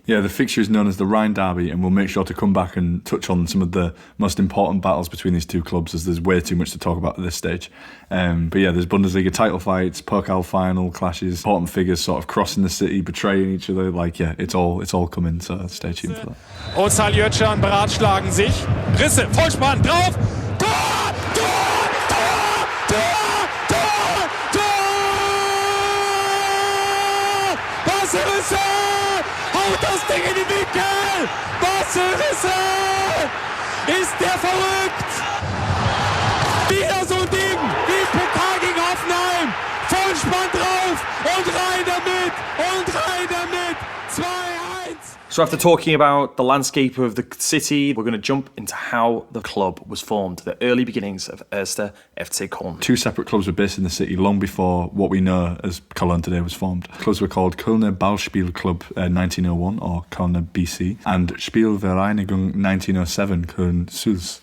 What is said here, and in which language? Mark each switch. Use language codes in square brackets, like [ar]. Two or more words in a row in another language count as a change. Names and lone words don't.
[en] Yeah, the fixture is known as the Rhine Derby, and we'll make sure to come back and touch on some of the most important battles between these two clubs, as there's way too much to talk about at this stage. But yeah, there's Bundesliga title fights, Pokal final clashes, important figures sort of crossing the city, betraying each other. Like, yeah, it's all coming, so stay tuned for that. [de] Ozal Jötschan beratschlagen sich. Risse, Vollspann, drauf! Tor! Tor! Tor! Tor! Tor! Tor! Wasserrisse! Haut das Ding in die Winkel! Wasserrisse! Ist der verrückt? Wieder so ein Ding wie Pokal gegen Hoffenheim! Vollspann drauf und rein damit! Und rein damit! 2-1! [en] So after talking about the landscape of the city, we're going to jump into how the club was formed, the early beginnings of Erste FC Köln. 2 separate clubs were based in the city long before what we know as Cologne today was formed. Clubs were called Kölner Ballspielklub 1901, or Kölner BC, and Spielvereinigung 1907, Köln-Sulz.